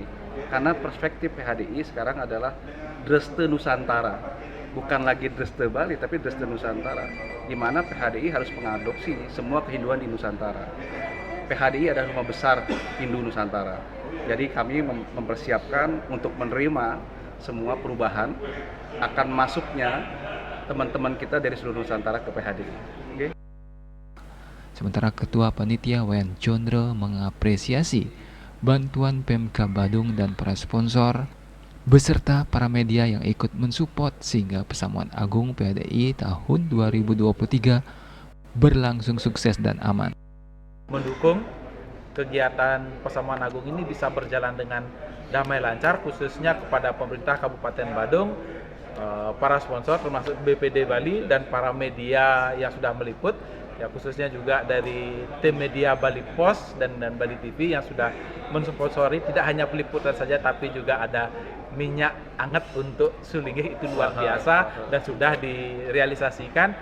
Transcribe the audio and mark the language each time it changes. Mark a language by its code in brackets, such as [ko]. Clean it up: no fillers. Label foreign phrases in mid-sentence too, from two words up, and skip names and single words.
[id] Karena perspektif PHDI sekarang adalah Dreste Nusantara, bukan lagi Dreste Bali tapi Dreste Nusantara, di mana PHDI harus mengadopsi semua kehinduan di Nusantara. PHDI adalah rumah besar Hindu Nusantara, jadi kami mempersiapkan untuk menerima semua perubahan akan masuknya teman-teman kita dari seluruh Nusantara ke PHDI. Okay? Sementara Ketua Panitia Wayan Condro mengapresiasi bantuan Pemka Badung dan para sponsor beserta para media yang ikut mensupport sehingga Pesamuan Agung PHDI tahun 2023 berlangsung sukses dan aman. Mendukung kegiatan Pesamuan Agung ini bisa berjalan dengan damai lancar, khususnya kepada pemerintah Kabupaten Badung, para sponsor termasuk BPD Bali dan para media yang sudah meliput, ya khususnya juga dari tim media Bali Pos dan Bali TV yang sudah mensponsori tidak hanya peliputan saja tapi juga ada minyak hangat untuk Sulinggih, itu luar biasa dan sudah direalisasikan.